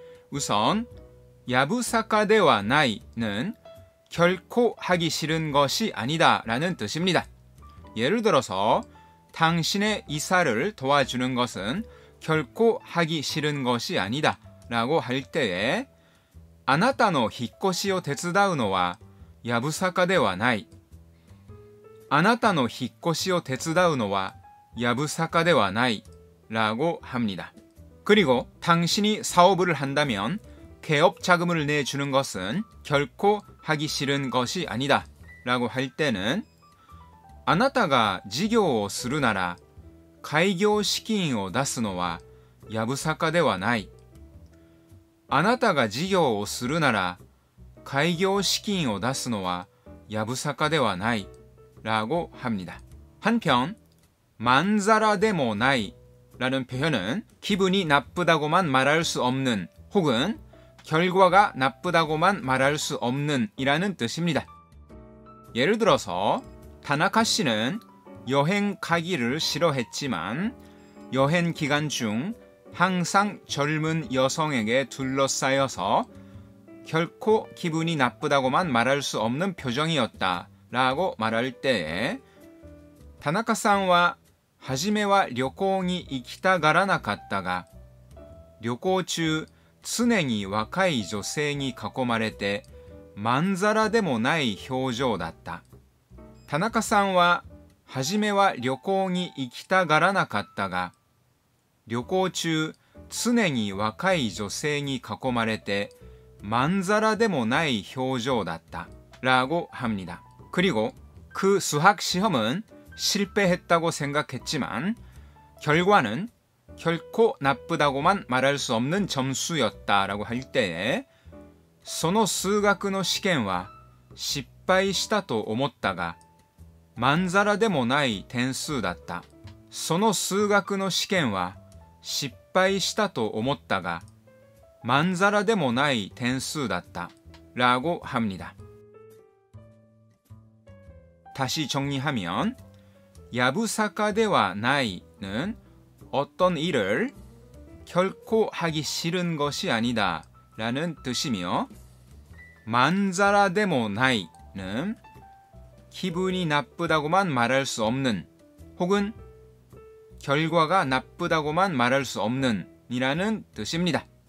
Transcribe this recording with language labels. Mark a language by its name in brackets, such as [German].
[Korean] 우선 야부사카 데와 나이는 결코 하기 싫은 것이 아니다 라는 뜻입니다. 예를 들어서 당신의 이사를 도와주는 것은 결코 하기 싫은 것이 아니다 라고 할 때에 [Japanese] 아나타노 히코시を手伝うのはやぶさかではない。あなたの引っ越しを手伝うのはやぶさかではない [Korean] 라고 합니다. 그리고 당신이 사업을 한다면 개업 자금을 내주는 것은 결코 하기 싫은 것이 아니다 라고 할 때는 [Japanese] あなたが事業をするなら開業資金を出すのはやぶさかではない。あなたが事業をするなら開業資金を出すのはやぶさかではない [Korean] 라고 합니다. 한편 만자라 데모 나이 라는 표현은 기분이 나쁘다고만 말할 수 없는 혹은 결과가 나쁘다고만 말할 수 없는 이라는 뜻입니다. 예를 들어서 타나카 씨는 여행 가기를 싫어했지만 여행 기간 중 항상 젊은 여성에게 둘러싸여서 결코 기분이 나쁘다고만 말할 수 없는 표정이었다 라고 말할 때에 [Japanese] 타나카さんははじめは旅行に行きたがらなかったが、旅行中常に若い女性に囲まれてまんざらでもない表情だった。田中さんははじめは旅行に行きたがらなかったが、旅行中常に若い女性に囲まれてまんざらでもない表情だった。 [Korean] 라고 합니다. 그리고 그 수학 시험은 실패했다고 생각했지만 결과는 결코 나쁘다고만 말할 수 없는 점수였다라고 할 때에 [Japanese] その数学の試験は失敗したと思ったがまんざらでもない点数だった。その数学の試験は失敗したと思ったがまんざらでもない点数だった [Korean] 라고 합니다. 다시 정리하면 야부사카 데와 나이는 어떤 일을 결코 하기 싫은 것이 아니다 라는 뜻이며 만자라 데모 나이는 기분이 나쁘다고만 말할 수 없는 혹은 결과가 나쁘다고만 말할 수 없는 이라는 뜻입니다.